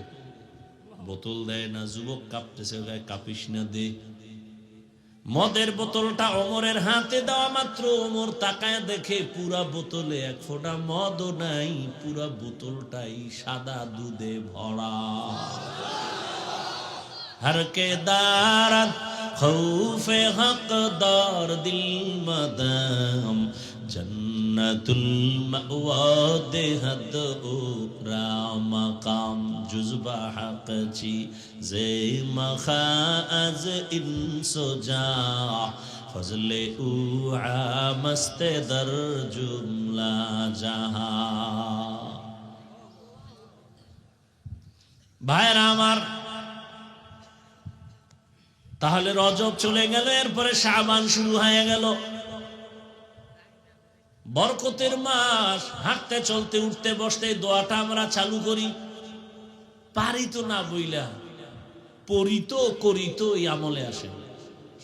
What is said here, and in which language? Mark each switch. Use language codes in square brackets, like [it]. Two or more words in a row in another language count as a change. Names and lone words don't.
[bn] বোতল দেয় না, যুবক কাঁপতেছে, কাঁপিস না, দে। মদের বোতলটা ওমরের হাতে দেওয়া মাত্র ওমর তাকায় দেখে পুরা বোতলে 1 ফোঁটা মদও নাই, পুরা বোতলটাই সাদা দুধে ভরা। [fa] هر که دارد خوف حقدار دل مدام جنت المأوا دهد او را مقام جذبه حق چیز مخا از انس و جا فضل او مست در جمله جهان. [bn] ভাইরা আমার তাহলে রজব চলে গেল, এরপরে শাবান শুরু হয়ে গেল, বরকতের মাস। হাঁটতে চলতে উঠতে বসতে দোয়াটা আমরা চালু করি, পারি তো না বইলা, পড়ি তো করি তো, এই আমলে আসে।